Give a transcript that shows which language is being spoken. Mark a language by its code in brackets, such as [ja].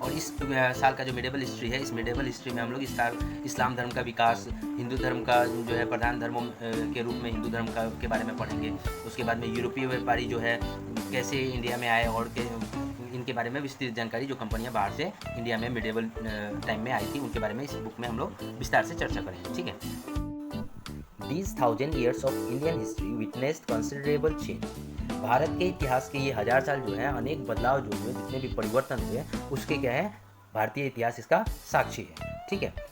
[hi] और इस साल का जो मिडेबल हिस्ट्री है, इस मिडेबल हिस्ट्री में हम लोग इस्लाम धर्म का विकास, हिंदू धर्म का जो है प्रधान धर्मों के रूप में हिंदू धर्म का के बारे में पढ़ेंगे। उसके बाद में यूरोपीय व्यापारी जो है कैसे इंडिया में आए और इनके बारे में विस्तृत जानकारी, जो कंपनियां बाहर से इंडिया में मिडेबल टाइम में आई थी, उनके बारे में इस बुक में हम लोग विस्तार से चर्चा करेंगे, ठीक है। [en] These 1000 years of Indian history witnessed considerable change। [hi] Bharat के इतिहास के ये 1000 साल जो है अनेक बदलाव जो हुए, जितने भी परिवर्तन हुए, उसके क्या है, भारतीय इतिहास इसका साक्षी है, ठीक है।